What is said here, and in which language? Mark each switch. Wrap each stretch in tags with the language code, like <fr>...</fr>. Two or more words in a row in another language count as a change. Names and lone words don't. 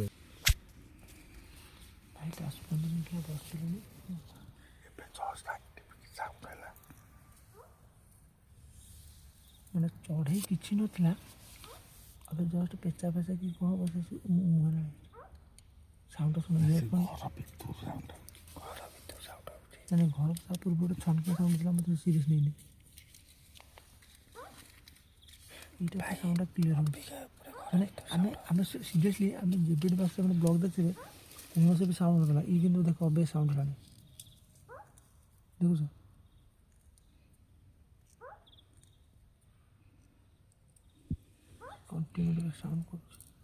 <or>ମାନେ ଚଢ଼େଇ କିଛି ନଥିଲା, ଏବେ ଜଷ୍ଟ ପେଚା କି କ'ଣ ବସେଛି ସାଉଣ୍ଡ ଶୁଣି ମାନେ ଘର ତା ପୂର୍ବରୁ ଛନକା ସାଉଣ୍ଡ ଥିଲା, ମୋତେ ସିରିୟସ୍ ନେଇନି।</or> <bn>এইটা সাউন্ডটা ক্লিয়ার হবে, মানে</bn> <or>ଆମେ ସିରିୟସଲି ଆମେ ଯେବେଠୁ ବାସ ବ୍ଲଗ୍ ଦେଖିବେ କୌଣସି ବି ସାଉଣ୍ଡ ନଥିଲା ଇ କିନ୍ତୁ ଦେଖ ଏବେ ସାଉଣ୍ଡ ହେଲାଣି ଦେଖୁଛ</or> <en>continue sound</en> <or>କରୁଛି</or>